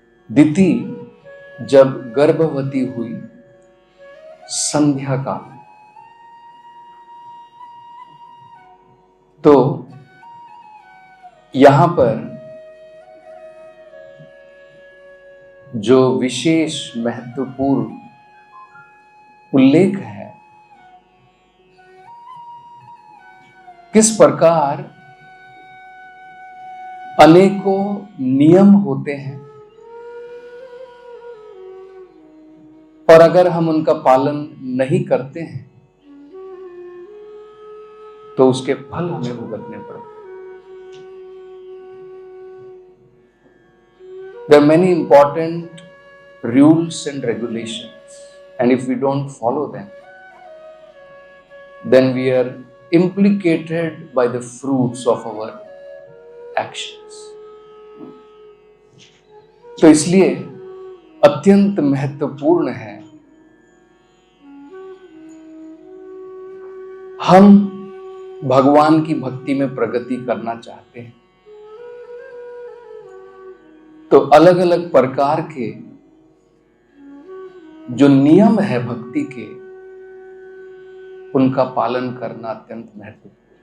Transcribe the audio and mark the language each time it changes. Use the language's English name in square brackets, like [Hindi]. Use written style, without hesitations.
[Hindi] दिति जब गर्भवती हुई संध्या काल, तो यहां पर जो विशेष महत्वपूर्ण उल्लेख है, किस प्रकार अनेकों नियम होते हैं और अगर हम उनका पालन नहीं करते हैं तो उसके फल हमें भुगतने पड़ते हैं। [English] There are many important rules and regulations, and if we don't follow them, then we are implicated by the fruits of our actions. [Hindi] तो इसलिए अत्यंत महत्वपूर्ण है हम भगवान की भक्ति में प्रगति करना चाहते हैं तो अलग अलग प्रकार के जो नियम है भक्ति के, उनका पालन करना अत्यंत महत्वपूर्ण।